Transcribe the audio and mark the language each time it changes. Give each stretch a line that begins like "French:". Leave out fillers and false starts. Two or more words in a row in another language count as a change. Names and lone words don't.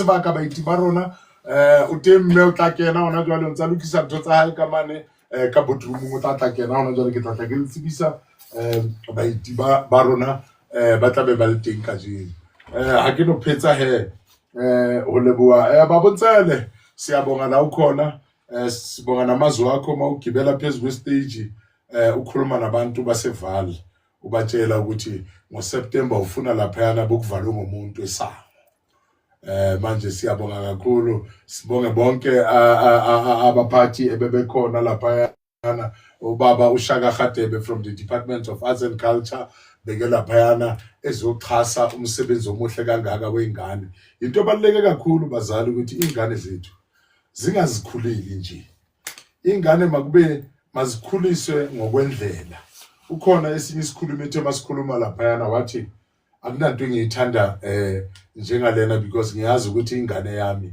Southern Sotho: sebaka baeti ba rona o teng mme o tla kena hona jwale o ntsa lokisa ntho tsa hae ka mane ka boardroom o tla kena hona jwale ke tla ke le tsebisa baeti ba rona ba tla be ba le teng ka jeno ha ke no phetsa he ho leboha ba bontsele
Zulu: siyabonga la ukhona sibonga namazwi akho mawugibela phezulu kwestage ukhuluma nabantu baseval ubatshela ukuthi ngoSeptember ufuna laphayana bokuvalwe ngomuntu esango manje siyabonga kakhulu sibonge bonke abaphathi ebebekhona laphayana ubaba uShaka Radebe
English: from the
Zulu: Department of Arts and Culture beke laphayana ezoxhasa umsebenzi omuhle kangaka weingane into ebaluleke kakhulu bazali ukuthi ingane zethu zingazikhuleli nje ingane makube mazikhuliswe ngokwendlela ukhona esinye isikhulumi ethe masikhuluma laphayana wathi akunanto engiyithanda njengalena because ngiyazi ukuthi ingane yami